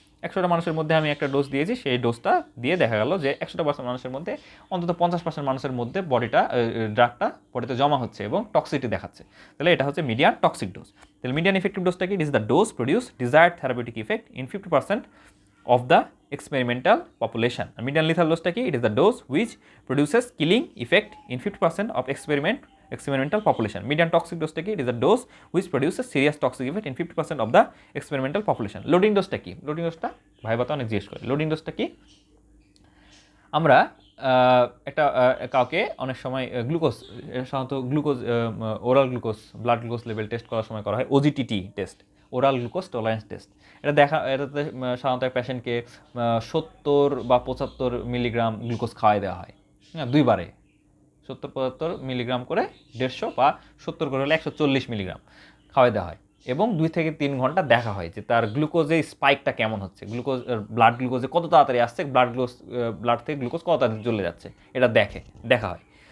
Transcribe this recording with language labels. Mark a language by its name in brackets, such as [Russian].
[Bangla] 100টা মানুষের মধ্যে আমি একটা ডোজ দিয়েছি, সেই ডোজটা দিয়ে দেখা গেল যে 100% মানুষের মধ্যে অন্তত 50% মানুষের মধ্যে ড্রাগটা বডিতে জমা হচ্ছে এবং টক্সিটি দেখাচ্ছে, তাহলে এটা হচ্ছে মিডিয়ান টক্সিক ডোজ। তাহলে মিডিয়ান ইফেক্টিভ ডোজটা কি? [English] It is the dose produce desired therapeutic effect in 50% of the experimental population. And median lethal dose কি? It is the dose which produces killing effect in 50% of experimental population. Median toxic dose কি? It is the dose which produces serious toxic effect in 50% of the experimental population. Loading dose কি? [Bangla] Loading dose viva তো অনেক জিজ্ঞেস করে। Loading ডোজটা কি? আমরা একটা কাউকে অনেক সময় সাধারণত glucose, oral glucose, blood glucose level taste করার সময় করা হয় OGTT test, oral glucose tolerance test. এটাতে সাধারণত পেশেন্টকে 70 বা 75 মিলিগ্রাম গ্লুকোজ খাওয়াই দেওয়া হয়, হ্যাঁ, 2 বারে 70-75 মিলিগ্রাম করে, 150 বা 70 করে হলে 140 মিলিগ্রাম খাওয়াই দেওয়া হয়, এবং 2 থেকে 3 ঘন্টা দেখা হয় যে তার গ্লুকোজে স্পাইকটা কেমন হচ্ছে, ব্লাড গ্লুকোজে কত তাড়াতাড়ি আসছে, ব্লাড থেকে গ্লুকোজ কত তাড়াতাড়ি চলে যাচ্ছে, এটা দেখা হয়।